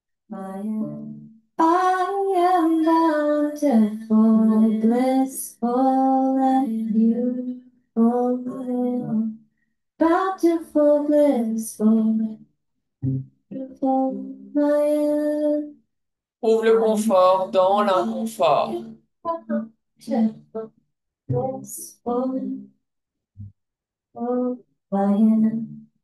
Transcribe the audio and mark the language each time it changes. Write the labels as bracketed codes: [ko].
[en] I am. I am bountiful, blissful, and beautiful. Bountiful, blissful, beautiful, I am. [fr] Trouve le confort dans l'inconfort. [en] Bountiful, blissful, I am.